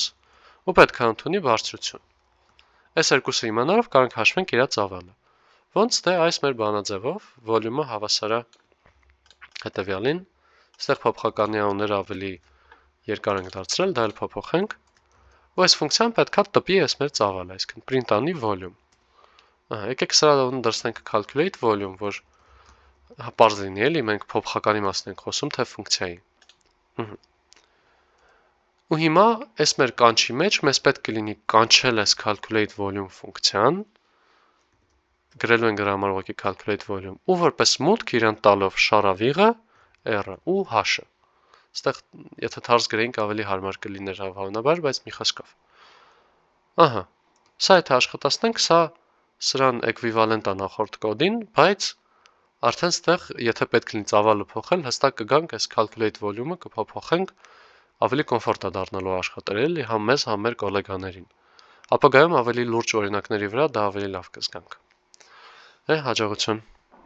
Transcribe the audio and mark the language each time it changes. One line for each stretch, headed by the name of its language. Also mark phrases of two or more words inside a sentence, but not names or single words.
Armenian: ու պետք է ընդունի բարձրություն։ Այս երկուսը իմանալով կարանք հաշվենք իրա ծավալը։ Ոնց թե այս մեր բանաձևով volume-ը հավասար է հետևյալին, այստեղ փոփոխականի անունները ավելի երկար ենք դարձրել, դա էլ փոփոխենք, ու այս ֆունկցիան պետք է տպի այս մեր ծավալը, այսինքն print անի volume։ Ահա, եկեք սրա դրսենք
English: calculate volume,
Armenian: որ պարզ լինի, էլի մենք փոփոխականի մասն ենք խոսում, թե ֆունկցիայի։ Ու հիմա այս մեր կանչի մեջ մեզ պետք կլինի կանչել այս
English: calculate volume
Armenian: ֆունկցիան, գրելու ենք դրա համար ուղղակի
English: calculate volume,
Armenian: ու որպես մուտք իրան տալով շարավիղը, r-ը ու h-ը։ Այստեղ եթե թարս գրեինք ավելի հարմար կլիներ հավանաբար, բայց մի խոսքով։ Ահա, սա եթե աշխատացնենք, սա սրան էկվիվալենտ է նախորդ կոդին, բայց արդեն ստեղ եթե պետք լինի ծավալը փոխել, հստակ կգանք այս
English: calculate volume-
Armenian: ը կփոփոխենք, ավելի կոմֆորտ է դառնալու աշխատել, էլի համ մեզ, համ մեր գոլեգաներին։ Ապագայում ավելի լուրջ օրինակների վրա դա ավելի լավ կզգանք։ Հաջողություն։